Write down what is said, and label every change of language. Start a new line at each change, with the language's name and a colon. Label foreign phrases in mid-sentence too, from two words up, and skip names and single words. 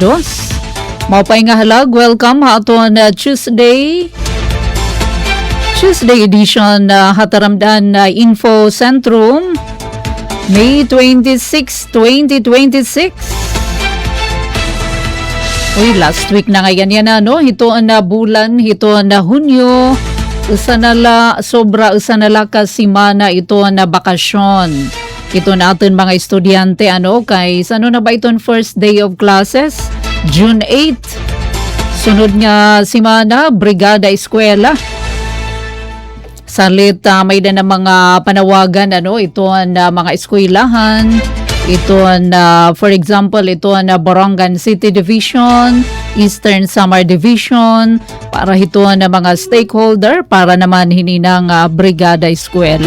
Waray: Maupay nga halag,
English: welcome
Waray: ha aton
English: Tuesday edition
Waray: hataramdan Info Centrum May 26, 2026. Uy,
English: last week
Waray: na ngayon yan, ano? Ito na bulan, ito na Hunyo. sobra usa na la ka semana ito na bakasyon. Ito natin mga estudyante kay ano na ba iton
English: first day of classes?
Waray: June 8. Sunod nga semana brigada eskwela. Salit may na mga panawagan ito na mga eskwelahan. Ito na
English: for example
Waray: ito na Borongan City Division, Eastern Samar Division para ito na mga stakeholder para naman hininang brigada eskwela.